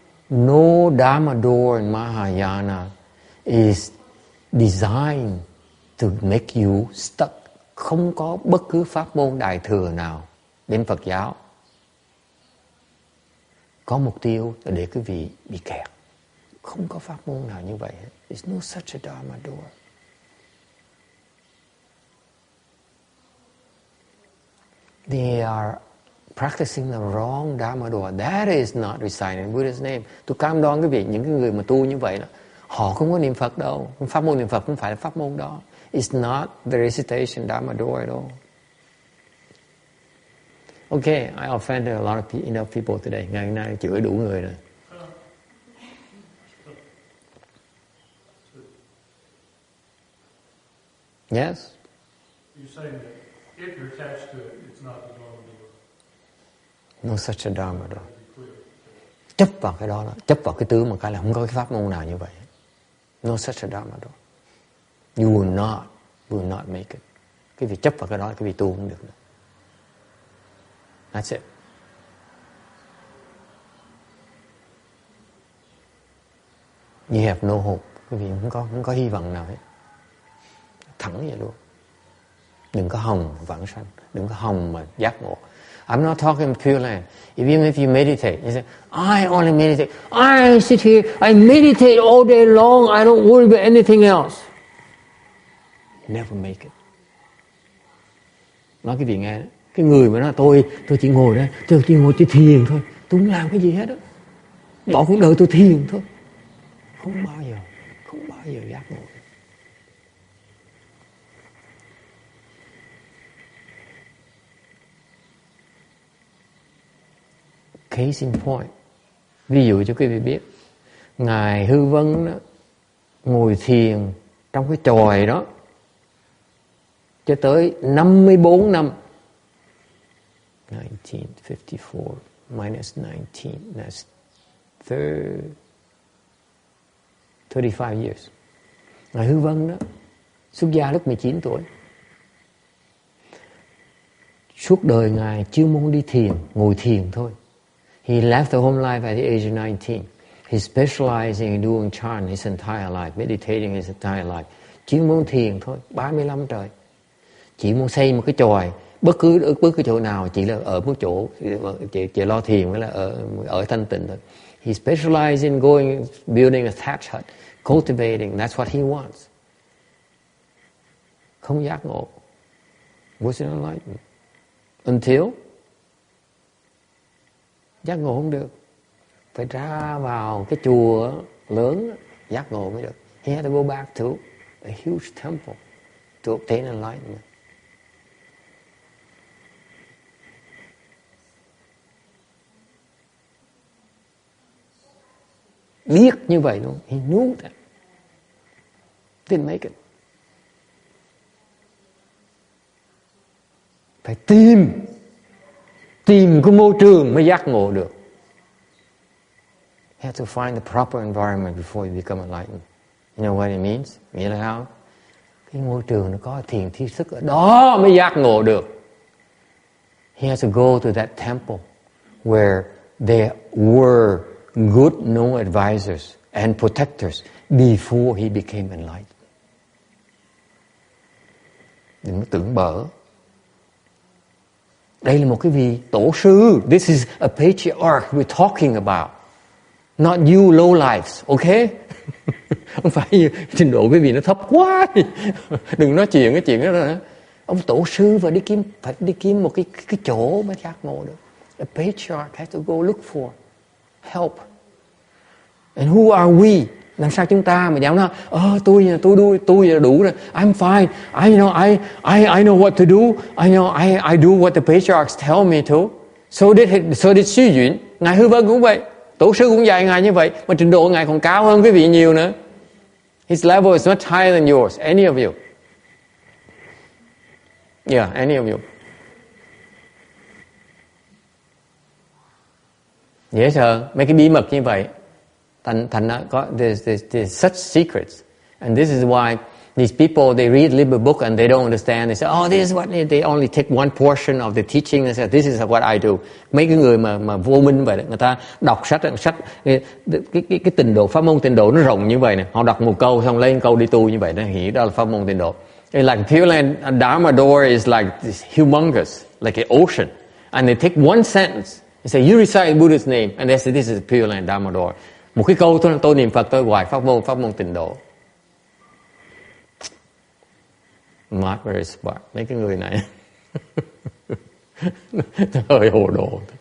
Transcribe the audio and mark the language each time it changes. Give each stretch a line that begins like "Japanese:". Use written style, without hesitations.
English: No Dharma door in Mahayana is designed to make you stuck.
Vietnamese: Không có bất cứ pháp môn đại thừa nào bên Phật giáo có mục tiêu là để quý vị bị kẹt. Không có pháp môn nào như vậy.
English: There's no such a Dharma door. They are practicing the wrong Dharma door. That is not reciting Buddha's name.
Vietnamese: Tôi cam đoan quý vị, những cái người mà tu như vậy là họ không có niệm Phật đâu. Pháp môn niệm Phật không phải là pháp môn đó.
English: It's not the recitation Dharma door at all. Okay, I offended a lot of enough people today.
Vietnamese: Ngày hôm nay chửi đủ người rồi.
English: Yes? You're saying that if you're attached to it, it's not the Dharma door. No such a Dharma door.
Vietnamese: Chấp vào cái đó, chấp vào cái tướng một cái là không có cái pháp môn nào như vậy.
English: No such a Dharma door. You will not make it.
Vietnamese: Cái việc chấp vào cái đó, cái việc tu không được nữa.
English: That's it. You have no hope.
Vietnamese: Quý vị không có hy vọng nào hết. Thẳng vậy luôn. Đừng có hòng vãng sanh, đừng có hòng mà giác ngộ.
English: I'm not talking Pure Land. Even if you meditate, you say, I only meditate. I sit here, I meditate all day long. I don't worry about anything else. Never make it.
Vietnamese: Nói cái vị nghe đó. Cái người mà nói tôi chỉ ngồi đó, tôi chỉ ngồi chỉ thiền thôi. Tôi không làm cái gì hết đó. Bỏ cuộc đời tôi thiền thôi. Không bao giờ giác ngộ.
English: Case in point.
Vietnamese: Ví dụ cho quý vị biết. Ngài Hư Vân đó, ngồi thiền trong cái chòi đó cho tới 54 năm.
English: 1954 minus 19, that's 35 years.
Vietnamese: Ngài Hư Vân đó, xuất gia lúc 19 tuổi. Suốt đời Ngài chuyên môn đi thiền, ngồi thiền thôi.
English: He left the home life at the age of 19. He specialized in doing chant his entire life, meditating his entire life.
Vietnamese: Chuyên môn thiền thôi, 35 trời. Chỉ muốn xây một cái chòi, bất cứ chỗ nào, chỉ là ở một chỗ, chỉ lo thiền mới là ở thanh tịnh thôi.
English: He specialized in building a thatch hut, cultivating, that's what he wants.
Vietnamese: Không giác ngộ.
English: Wasn't enlightened.
Vietnamese: Until giác ngộ không được. Phải ra vào cái chùa lớn giác ngộ mới được.
English: He had to go back to a huge temple to obtain enlightenment.
Vietnamese: Biết như vậy luôn.
English: He knew that. Didn't make it.
Vietnamese: Phải tìm cái môi trường mới giác ngộ được.
English: You have to find the proper environment before you become enlightened. You know what it means?
Vietnamese: Nghĩa là sao? Cái môi trường nó có thiền thi thức ở đó mới giác ngộ được.
English: He has to go to that temple where there were good no advisors and protectors before he became enlightened.
Vietnamese: Đừng có tưởng bở. Đây là một cái vị tổ sư.
English: This is a patriarch we're talking about. Not you low lives, okay?
Vietnamese: Không phải như trình độ quý vị nó thấp quá. Đừng nói chuyện cái chuyện đó nữa. Ông tổ sư phải đi kiếm một cái chỗ mới giác ngộ được.
English: A patriarch has to go look for help. And who are we?
Vietnamese: Làm sao chúng ta mà dám nói tôi là đủ rồi.
English: I'm fine. I know what to do. I do what the patriarchs tell me to. So did Xu Yun.
Vietnamese: Ngài Hư Vân cũng vậy. Tổ sư cũng dạy Ngài như vậy. Mà trình độ Ngài còn cao hơn quý vị nhiều nữa.
English: His level is much higher than yours. Any of you. Yeah, any of you.
Vietnamese: Dễ sợ. Mấy cái bí mật như vậy. Thành có
English: there's such secrets, and this is why these people they read a little book and they don't understand. They say, this is what they only take one portion of the teaching. They say, this is what I do.
Vietnamese: Mấy cái người mà vô minh vậy, người ta đọc sách cái trình độ pháp môn tịnh độ nó rộng như vậy nè. Họ đọc một câu xong lấy một câu đi tu như vậy, nó nghĩ đó là pháp môn tịnh độ.
English: Like Pure Land Dharma door is like this humongous, like an ocean, and they take one sentence. They say, you recite Buddha's name, and they say, this is Pure Land Dharma door.
Vietnamese: Một cái câu tôi niệm Phật tôi hoài pháp môn tịnh độ.
English: Not very smart.
Vietnamese: Mấy cái người này hơi hồ đồ.